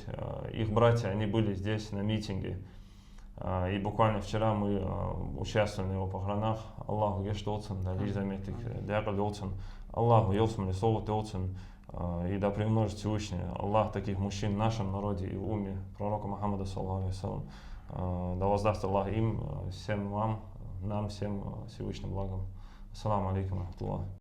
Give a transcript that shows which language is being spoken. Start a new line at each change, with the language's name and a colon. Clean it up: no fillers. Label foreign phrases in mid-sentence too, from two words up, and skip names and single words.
Russian: Их братья, они были здесь на митинге. И буквально вчера мы участвовали на его похоронах.
Chechen: Аллаху гештолцен, да лишь заметик, дяколцен. Аллаху елсмали солотолцен.
Russian: И да приумножит Всевышний Аллах таких мужчин в нашем народе и в уме пророка Мухаммада,
Arabic: صلى الله عليه وسلم.
Russian: Да воздаст Аллах им, всем вам, нам всем Всевышним благом.
Arabic: السلام عليكم ورحمة الله.